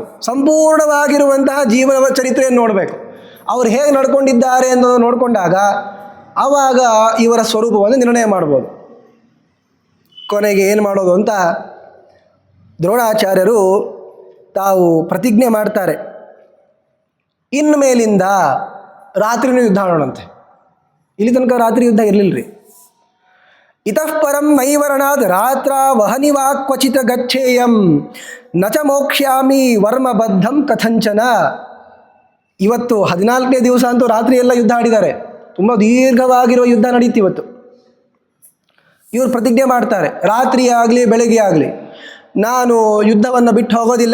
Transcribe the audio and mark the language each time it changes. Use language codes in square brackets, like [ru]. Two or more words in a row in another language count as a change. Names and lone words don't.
[kn] ಸಂಪೂರ್ಣವಾಗಿರುವಂತಹ ಜೀವನ ಚರಿತ್ರೆಯನ್ನು ನೋಡಬೇಕು. ಅವ್ರು ಹೇಗೆ ನಡ್ಕೊಂಡಿದ್ದಾರೆ ಅನ್ನೋದು ನೋಡಿಕೊಂಡಾಗ ಆವಾಗ ಇವರ ಸ್ವರೂಪವನ್ನು ನಿರ್ಣಯ ಮಾಡ್ಬೋದು. ಕೊನೆಗೆ ಏನು ಮಾಡೋದು ಅಂತ ದ್ರೋಣಾಚಾರ್ಯರು ತಾವು ಪ್ರತಿಜ್ಞೆ ಮಾಡ್ತಾರೆ. ಇನ್ನು ಮೇಲಿಂದ ರಾತ್ರಿನೂ ಯುದ್ಧ ಮಾಡೋಣಂತೆ. ಇಲ್ಲಿ ತನಕ ರಾತ್ರಿ ಯುದ್ಧ ಇರಲಿಲ್ಲ ರೀ. [sa] ಇತಃ ಪರಂ ನೈವರಣಾದ್ ರಾತ್ರ ವಹನಿವಾ ಕ್ವಚಿತ ಗಚ್ಚೇಯಂ ನಚ ಮೋಕ್ಷ್ಯಾಮಿ ವರ್ಮಬದ್ಧಂ ಕಥಂಚನ. [kn] ಇವತ್ತು 14ನೇ ದಿವಸ ಅಂತೂ ರಾತ್ರಿ ಎಲ್ಲ ಯುದ್ಧ ಆಡಿದ್ದಾರೆ. ತುಂಬ ದೀರ್ಘವಾಗಿರುವ ಯುದ್ಧ ನಡೀತಿ ಇವತ್ತು. ಇವರು ಪ್ರತಿಜ್ಞೆ ಮಾಡ್ತಾರೆ, ರಾತ್ರಿ ಆಗಲಿ ಬೆಳಗ್ಗೆ ಆಗಲಿ ನಾನು ಯುದ್ಧವನ್ನು ಬಿಟ್ಟು ಹೋಗೋದಿಲ್ಲ.